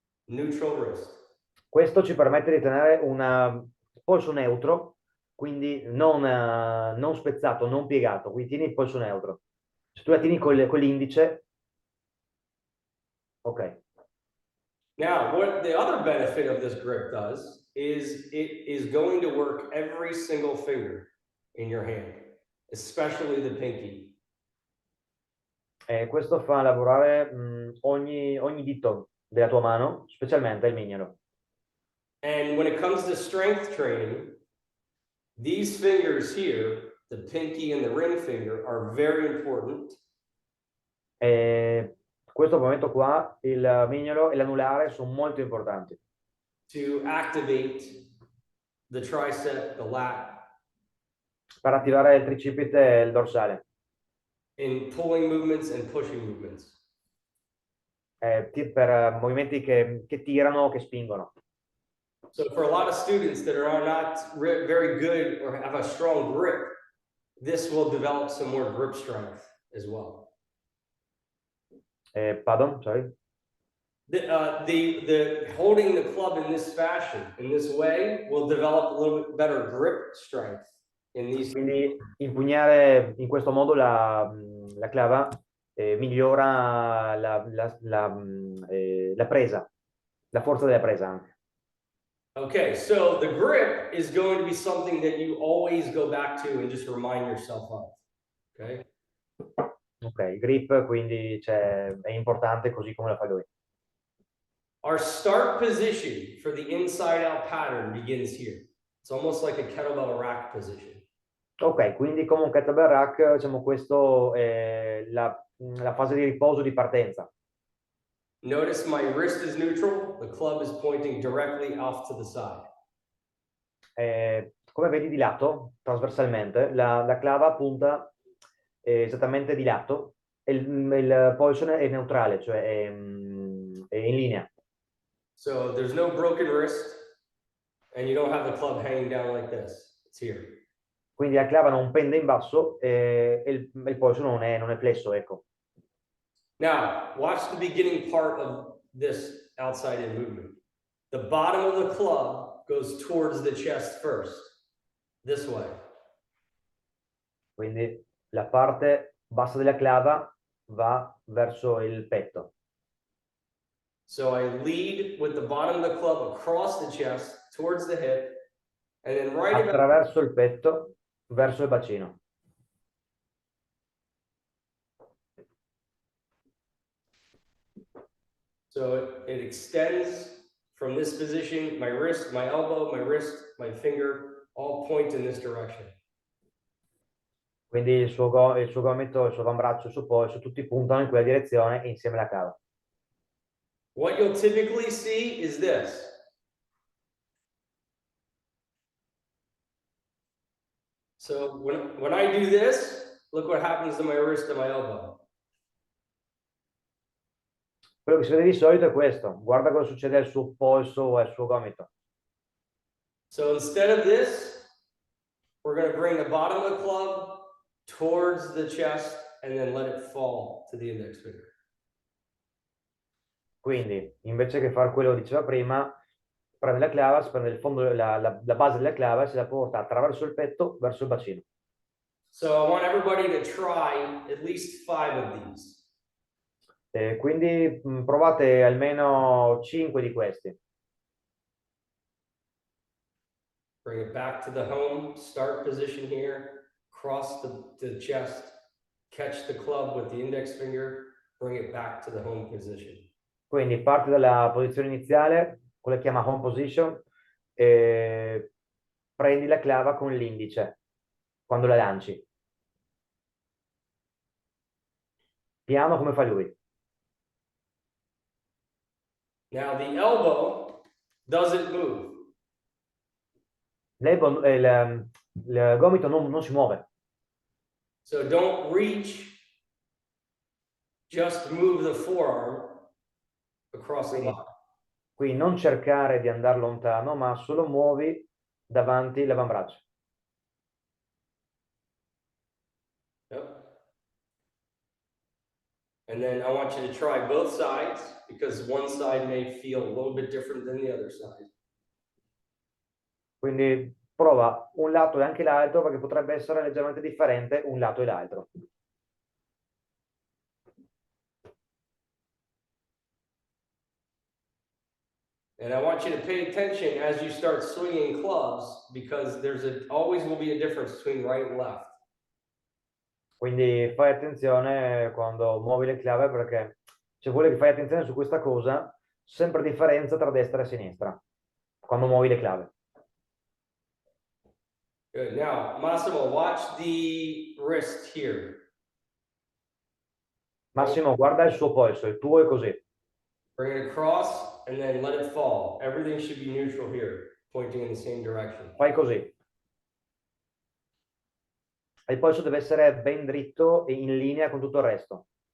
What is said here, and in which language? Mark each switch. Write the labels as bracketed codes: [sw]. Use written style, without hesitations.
[en] Neutral wrist. [it] Questo ci permette di tenere un polso neutro, quindi non spezzato, non piegato, quindi tieni il polso neutro. Se tu la tieni con l'indice, ok. [en] Now, what the other benefit of this grip does is it is going to work every single finger in your hand, especially the pinky. [it] Questo fa lavorare ogni dito della tua mano, specialmente il mignolo. [en] And when it comes to strength training, these fingers here, the pinky and the ring finger, are very important. [it] Questo momento qua, il mignolo e l'anulare sono molto importanti. [en] To activate the tricep, the lat. [it] Per attivare il tricipite e il dorsale. [en] In pulling movements and pushing movements. [it] Per movimenti che tirano, che spingono. [en] So for a lot of students that are not very good or have a strong grip, this will develop some more grip strength as well. Pardon, sorry. The holding the club in this fashion, in this way, will develop a little bit better grip strength in these. [it] Quindi impugnare in questo modo la clava migliora la presa, la forza della presa anche. [en] Okay, so the grip is going to be something that you always go back to and just remind yourself of. Okay. [it] Ok, il grip quindi è importante così come lo fa lui. [en] Our start position for the inside out pattern begins here. It's almost like a kettlebell rack position. [it] Ok, quindi come un kettlebell rack, diciamo questo è la fase di riposo di partenza. [en] Notice my wrist is neutral, the club is pointing directly off to the side. [it] Come vedi di lato, trasversalmente, la clava punta esattamente di lato e il polso è neutrale, cioè è in linea. [en] So there's no broken wrist, and you don't have the club hanging down like this. It's here. [it] Quindi la clava non pende in basso e il polso non è flesso, ecco. [en] Now, watch the beginning part of this outside in movement. The bottom of the club goes towards the chest first, this way. [it] Quindi la parte bassa della clava va verso il petto. [en] So I lead with the bottom of the club across the chest towards the hip, and then right about [it] Attraverso il petto, verso il bacino. [en] so it extends from this position, my wrist, my elbow, my wrist, my finger, all point in this direction. [it] Quindi il suo gomito, il suo avambraccio, il suo polso, tutti puntano in quella direzione insieme alla clava. [en] What you'll typically see is this. So when I do this, look what happens to my wrist and my elbow. [it] Quello che si vede di solito è questo. Guarda cosa succede al suo polso o al suo gomito. [en] So instead of this, we're going to bring the bottom of the club towards the chest and then let it fall to the index finger. [it] Quindi, invece che fare quello che diceva prima, prende la clava, si prende il fondo, la base della clava e se la porta attraverso il petto verso il bacino. [en] So I want everybody to try at least 5 of these. [it] Quindi provate almeno 5 di questi. [en] Bring it back to the home, start position here, cross the chest, catch the club with the index finger, bring it back to the home position. [it] Quindi parti dalla posizione iniziale, quella che chiama home position, e prendi la clava con l'indice quando la lanci. Piano come fa lui. [en] Now the elbow doesn't move. [it] Il gomito non si muove. [en] So don't reach, just move the forearm across the body. [it] Quindi non cercare di andare lontano, ma solo muovi davanti l'avambraccio. [en] Yep. And then I want you to try both sides because one side may feel a little bit different than the other side. [it] Quindi prova un lato e anche l'altro perché potrebbe essere leggermente differente un lato e l'altro. [en] And I want you to pay attention as you start swinging clubs because always will be a difference between right and left. [it] Quindi fai attenzione quando muovi le clave perché se vuole che fai attenzione su questa cosa, sempre differenza tra destra e sinistra quando muovi le clave. [en] Good. Now, Massimo, watch the wrist here. [it] Massimo, guarda il suo polso, il tuo è così. [en] Bring it across and then let it fall. Everything should be neutral here, pointing in the same direction. [it] Fai così. Il polso deve essere ben dritto e in linea con tutto il resto.